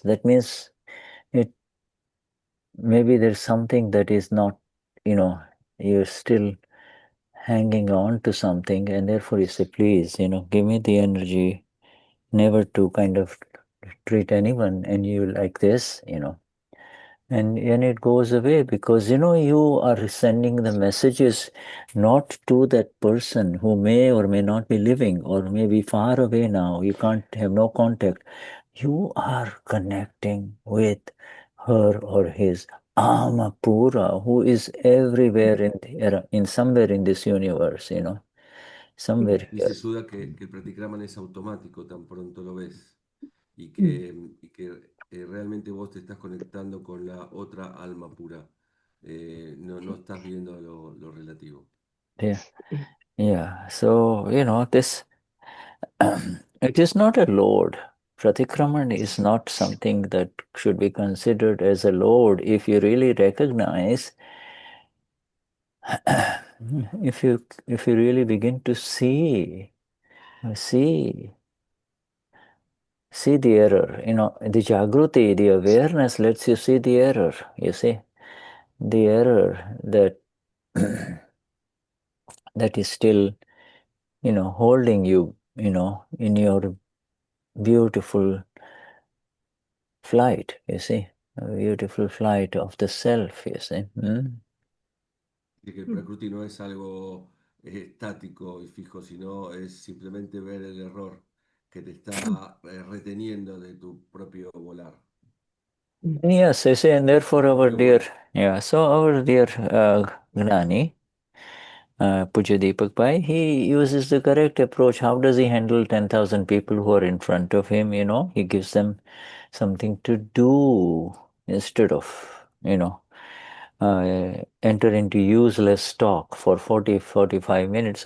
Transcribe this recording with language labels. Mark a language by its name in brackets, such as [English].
[English] That means maybe there's something that is not, you're still hanging on to something, and therefore you say, please, give me the energy never to kind of treat anyone and you like this, and it goes away, because you are sending the messages not to that person who may or may not be living or may be far away now. You can't have no contact. You are connecting with her or his Amapura, who is everywhere in somewhere in this universe, somewhere [Spanish] Dice [English] here. [Spanish] Sudha que el pratikraman es automático tan pronto lo ves y que realmente vos te estás conectando con la otra alma pura. No estás viendo lo relativo. [English] Yeah. So, this, it is not a load. Pratikraman is not something that should be considered as a load. If you really recognize, if you really begin to see the error, the Jagruti, the awareness lets you see the error, you see, the error that that is still, holding you, in your beautiful flight, you see, a beautiful flight of the self, you see. [Spanish] Que el Prakriti no es algo estático y fijo, sino es simplemente ver el error que te está reteniendo de tu propio volar. [English] Yes, I say, and therefore our dear, so our dear Gnani, Pujya Deepak Bhai, he uses the correct approach. How does he handle 10,000 people who are in front of him, He gives them something to do instead of, enter into useless talk for 40-45 minutes.